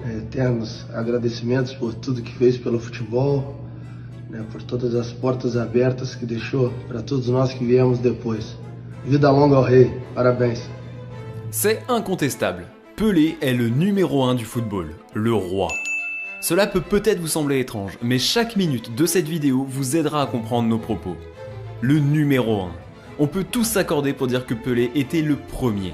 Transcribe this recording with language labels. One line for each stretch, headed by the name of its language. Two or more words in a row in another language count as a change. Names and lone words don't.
Portuguese: eternos agradecimentos por tudo que fez pelo futebol, né, por todas as portas abertas que deixou para todos nós que viemos depois. Vida longa ao rei, parabéns.
French: C'est incontestable. Pelé est le numéro 1 du football, le roi. Cela peut peut-être vous sembler étrange, mais chaque minute de cette vidéo vous aidera à comprendre nos propos. Le numéro 1. On peut tous s'accorder pour dire que Pelé était le premier.